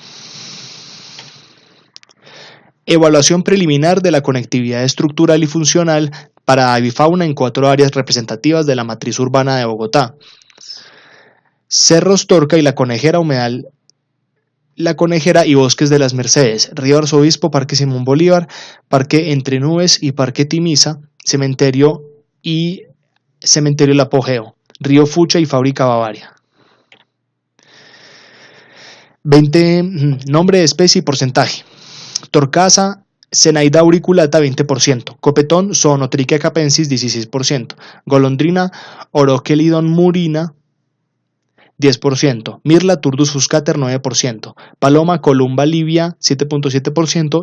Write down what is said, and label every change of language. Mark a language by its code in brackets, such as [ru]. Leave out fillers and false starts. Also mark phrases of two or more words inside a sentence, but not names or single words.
[es] Evaluación preliminar de la conectividad estructural y funcional para avifauna en 4 áreas representativas de la matriz urbana de Bogotá: Cerros Torca y La Conejera, Humedal La Conejera y Bosques de las Mercedes, Río Arzobispo, Parque Simón Bolívar, Parque Entre Nubes y Parque Timisa, Cementerio El Apogeo, Río Fucha y Fábrica Bavaria. 20. Nombre de especie y porcentaje. Torcaza, Zenaida auriculata, 20%. Copetón, Zoonotrichia capensis, 16%. Golondrina, Orokelidon murina, 10%. Mirla turdus fuscater, 9%. Paloma, Columba livia, 7.7%.